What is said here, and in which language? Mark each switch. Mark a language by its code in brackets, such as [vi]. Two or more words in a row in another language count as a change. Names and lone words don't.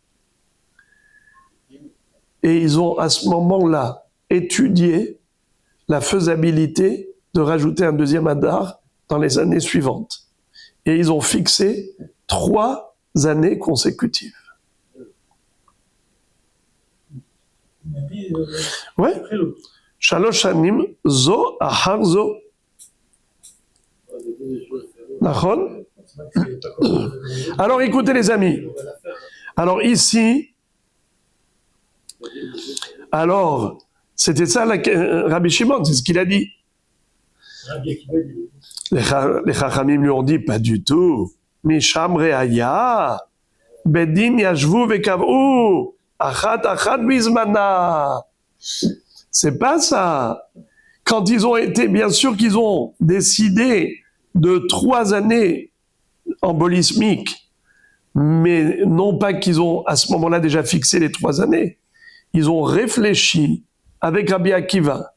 [fr] Et ils ont à ce moment-là étudié la faisabilité de rajouter un deuxième Adar dans les années suivantes. Et ils ont fixé 3 années consécutives. Ouais. [he] שלוש שנים זו אחר זו. Nachon. [fr] Alors écoutez les amis. Alors ici, c'était ça Rabbi Shimon, c'est ce qu'il a dit. Les Chachamim lui ont dit pas du tout. [he] משם ראיה, בדין ישבו וקבעו. אחת בזמנה. [fr] C'est pas ça. Quand ils ont été, bien sûr qu'ils ont décidé de 3 années embolismiques, mais non pas qu'ils ont à ce moment-là déjà fixé les 3 années. Ils ont réfléchi avec Rabbi Akiva.